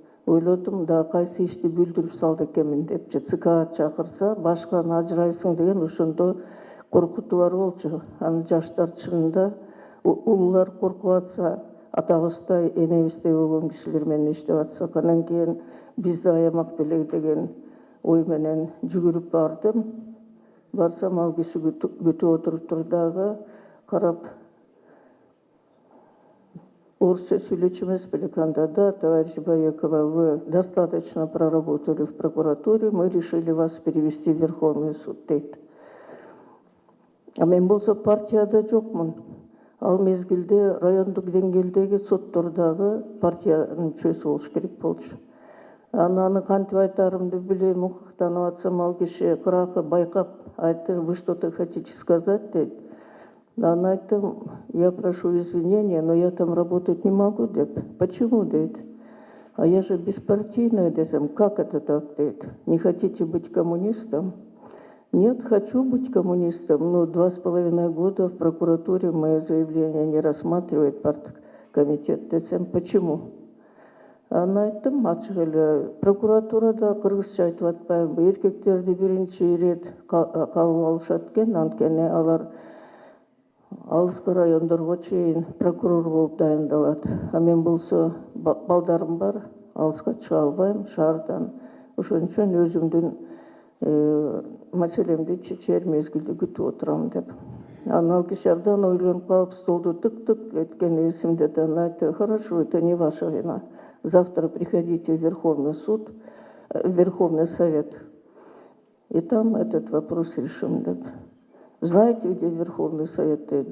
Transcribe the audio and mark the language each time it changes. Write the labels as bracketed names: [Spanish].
[Kyrgyz] Ойлодум, да кайсы ишти бүлдүрүп салды экенмин депчи. ЦК чакырса, башканы ажырайсың деген ошондо коркутуу бар болчу. Анын жаштар чынында улуулар коркуп атса, атабыздай, энебиздей болгон кишилер менен иштеп атсак, анан кийин бизди аямак белек деген ой менен жүгүрүп бардым. Барсам, ал киши күтүп отуруптур дагы, карап, орусча сүйлөчү эмес белек анда да: [Russian] товарищ Баекова, вы достаточно проработали в прокуратуре, мы решили вас перевести в Верховный суд [Kyrgyz] дейт. Мен болсо партияда жокмун. Ал мезгилде райондук деңгээлдеги соттордагы партиянын мүчөсү болуш керек болчу. Аны кантип айтарымды билбейм, укуктанып атсам, ал киши кыракы байкап айтты: [Russian] вы что-то хотите сказать [Kyrgyz] дейт. Анан айттым: [Russian] я прошу извинения, но я там работать не могу [Kyrgyz] деп. [Russian] Почему [Kyrgyz] дейт? [Russian] А я же беспартийная [Kyrgyz] десем. [Russian] Как это так [Kyrgyz] дейт? [Russian] Не хотите быть коммунистом? Нет, хочу быть коммунистом, но 2,5 года в прокуратуре мое заявление не рассматривает парткомитет [Kyrgyz] десем. [Russian] Почему? [Kyrgyz] Анан айттым ачык эле: прокуратурада кыргызча айтып атпайбы, эркектерди биринчи ирет кабыл алышат экен, анткени алар алыскы райондорго чейин прокурор болуп дайындалат. А мен болсо балдарым бар, алыска чыга албайм шаардан. Ошон үчүн өзүмдүн маселемди чечер мезгилди күтүп отурам деп. Анан ал киши абдан ойлонуп калып, столду тык-тык эткени эсимде да. Анан айтты: [Russian] хорошо, это не ваша вина. Завтра приходите в Верховный суд, Верховный совет, и там этот вопрос решим [Kyrgyz] деп. [Russian] Знаете, где Верховный совет?